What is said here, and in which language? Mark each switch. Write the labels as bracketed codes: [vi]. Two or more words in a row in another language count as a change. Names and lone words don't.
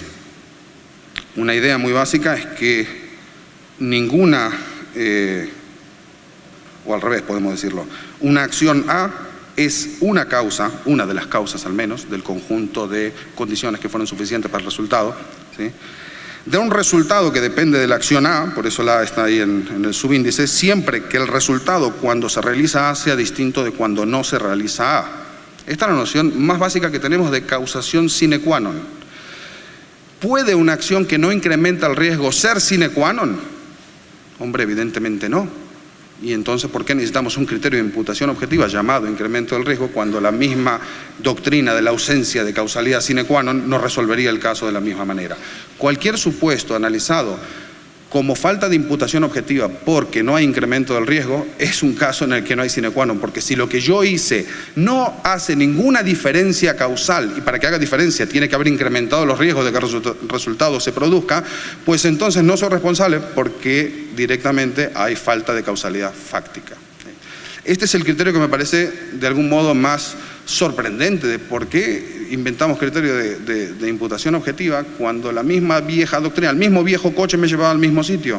[es] Una idea muy básica es que ninguna, o al revés podemos decirlo, una acción A es una causa, una de las causas al menos, del conjunto de condiciones que fueron suficientes para el resultado, ¿sí? De un resultado que depende de la acción A, por eso la A está ahí en el subíndice, siempre que el resultado cuando se realiza A sea distinto de cuando no se realiza A. Esta es la noción más básica que tenemos de causación [la] sine qua non. [es] ¿Puede una acción que no incrementa el riesgo ser [la] sine qua non? [es] Hombre, evidentemente no. Y entonces, ¿por qué necesitamos un criterio de imputación objetiva llamado incremento del riesgo cuando la misma doctrina de la ausencia de causalidad [la] sine qua non [es] no resolvería el caso de la misma manera? Cualquier supuesto analizado como falta de imputación objetiva porque no hay incremento del riesgo es un caso en el que no hay [la] sine qua non, [es] porque si lo que yo hice no hace ninguna diferencia causal y para que haga diferencia tiene que haber incrementado los riesgos de que el resultado se produzca, pues entonces no soy responsable porque directamente hay falta de causalidad fáctica. Este es el criterio que me parece de algún modo más sorprendente de por qué inventamos criterio de imputación objetiva cuando la misma vieja doctrina, el mismo viejo coche me llevaba al mismo sitio.